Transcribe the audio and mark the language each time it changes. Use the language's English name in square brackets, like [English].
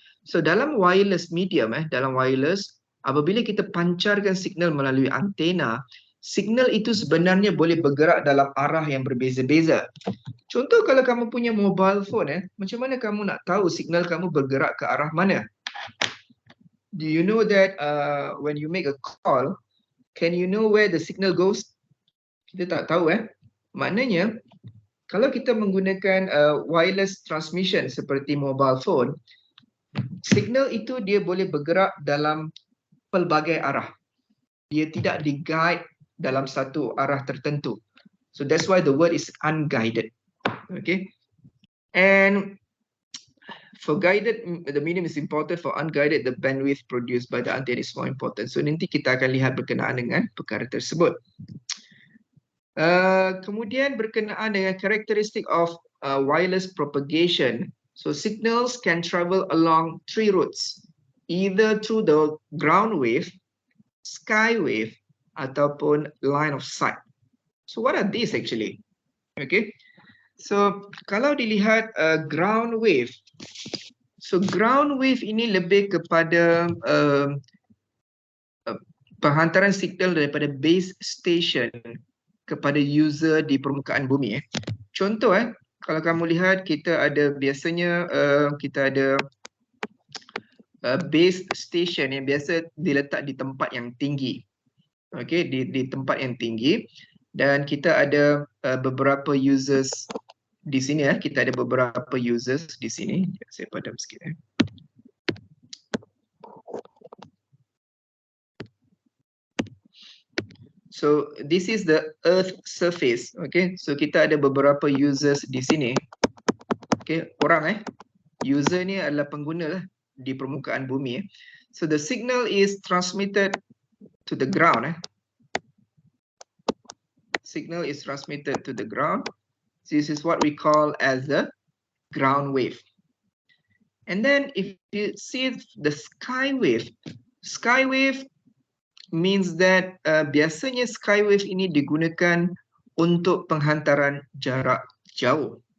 [Malay] So dalam wireless medium dalam wireless apabila kita pancarkan signal melalui antena, signal itu sebenarnya boleh bergerak dalam arah yang berbeza-beza. Contoh kalau kamu punya mobile phone macam mana kamu nak tahu signal kamu bergerak ke arah mana? [English] Do you know that when you make a call, can you know where the signal goes? [Malay] Kita tak tahu Maknanya kalau kita menggunakan wireless transmission seperti mobile phone, signal itu dia boleh bergerak dalam pelbagai arah. Dia tidak di-guide dalam satu arah tertentu. [English] So that's why the word is unguided. Okay. And for guided, the medium is important. For unguided, the bandwidth produced by the antenna is more important. So nanti kita akan lihat berkenaan dengan perkara tersebut. [Malay] Kemudian berkenaan dengan karakteristik [English] of wireless propagation. So signals can travel along three routes, either through the ground wave, sky wave, ataupun line of sight. So what are these actually? Okay. [Malay] So kalau dilihat ground wave, so ground wave ini lebih kepada penghantaran signal daripada base station kepada user di permukaan bumi. Contoh kalau kamu lihat kita ada biasanya kita ada base station yang biasa diletak di tempat yang tinggi. Okey, di tempat yang tinggi. dan kita ada beberapa users di sini kita ada beberapa users di sini. Saya padam sikit [English] So this is the earth surface. [Malay] Okay, so kita ada beberapa users di sini. Okay, orang user ni adalah pengguna lah di permukaan bumi. [English] So the signal is transmitted to the ground. Signal is transmitted to the ground. This is what we call as the ground wave. And then if you see the sky wave means that [Malay] biasanya skywave ini digunakan untuk penghantaran jarak jauh.